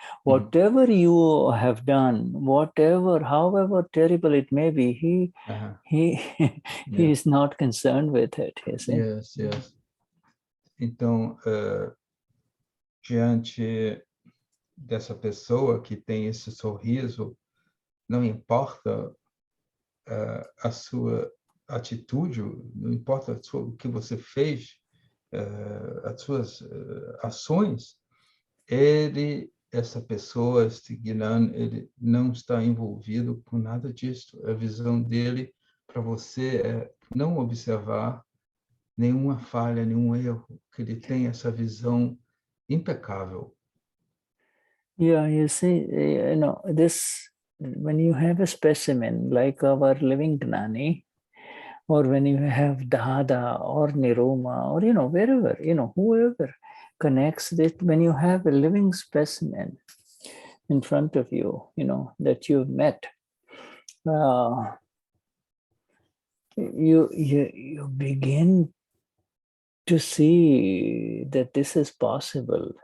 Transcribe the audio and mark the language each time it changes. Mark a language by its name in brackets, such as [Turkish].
[English] Whatever you have done, however terrible it may be, he is not concerned with it. You see? Yes. [Portuguese] Então, diante dessa pessoa que tem esse sorriso, não importa a sua atitude, não importa o que você fez, as suas ações, essa pessoa, este Gnani, ele não está envolvido com nada disso. A visão dele para você é não observar nenhuma falha, nenhum erro, que ele tem essa visão impecável. [English] Yeah, you see, this, when you have a specimen like our living Gnani, or when you have Dada or Niruma, or, wherever, whoever connects this, when you have a living specimen in front of you, that you've met, you begin to see that this is possible.